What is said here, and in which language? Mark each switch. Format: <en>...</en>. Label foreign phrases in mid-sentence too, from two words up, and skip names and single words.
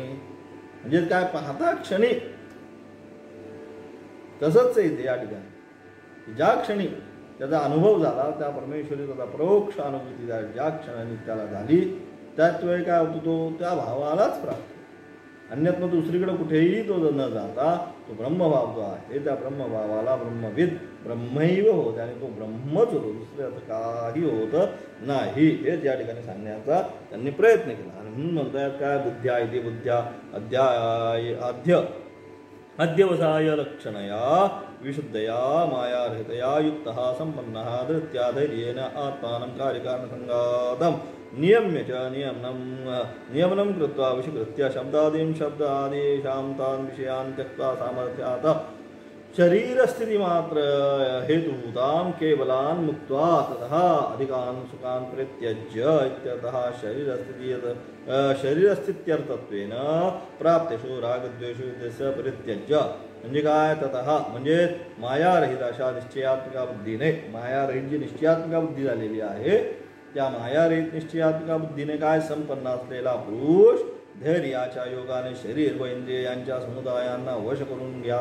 <mr>म्हणजे काय पाहता क्षणी तसंच आहे ते या ठिकाणी. ज्या क्षणी त्याचा अनुभव झाला त्या परमेश्वरी त्याचा परोक्ष अनुभूती ज्या क्षणाने त्याला झाली त्याच वेळी काय होतो तो त्या भावालाच प्राप्त. अन्यत्न दुसरीकडे कुठेही तो न जाता तो ब्रह्मभाव जो आहे त्या ब्रह्मभावाला</mr> <sa>ब्रह्मविद ब्रह्मैव</sa> <mr>होत आणि तो ब्रह्मच होतो. दुसरं काही होत नाही. हेच या ठिकाणी सांगण्याचा त्यांनी प्रयत्न केला. आणि म्हणून म्हणतात काय</mr> <sa>बुद्ध्या इति बुद्ध्या अध्यवसाय लक्षणया विशुद्धया मायारहितया युक्तः संपन्नः धृत्या धैर्येण आत्मानं कार्यकारणसंगातं नियम्य च नियमनं कृत्वा विषकृत्य शब्दादेशां तान् विषयान् त्यक्त्वा सामर्थ्यात् शरीरस्थितिमात्र हेतुभूतां केवलान् मुक्त्वा ततः अधिकान् सुखान् परित्यज्य इत्यतः शरीरस्थित्यर्थत्वेन प्राप्तेषु रागद्वेषु इत्यस्य परित्यज्य.</sa> <mr>म्हणजे काय? ततः म्हणजे मायारहित अशा निश्चयात्मिका बुद्धीने, मायारहित जी निश्चयात्मिका बुद्धी झालेली आहे त्या मायारहित निश्चयात्मिका बुद्धीने काय संपन्न असलेला पुरुष धैर्याच्या योगाने शरीर व इंद्रियांच्या समुदायांना वश करून घ्या.</mr>